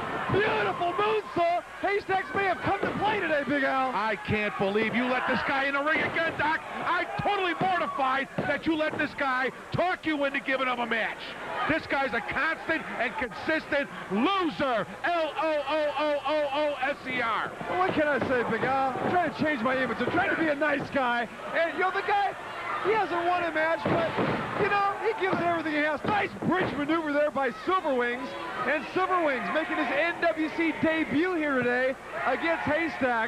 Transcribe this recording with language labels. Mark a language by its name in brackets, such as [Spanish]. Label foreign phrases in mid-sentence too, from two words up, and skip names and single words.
[English] Beautiful moonsault. Haystacks may have come to play today, Big Al. I can't believe you let this guy in the ring again, Doc. I'm totally mortified that you let this guy talk you into giving him a match. This guy's a constant and consistent loser. L-O-O-O-O-O-S-E-R. Well, what can I say, Big Al? I'm trying to change my image. I'm trying to be a nice guy. And, you know, the guy, he hasn't won a match, but, you know, he gives everything he has. Nice bridge maneuver there by Silverwings. And Silverwings making his NWC debut here today against Haystacks.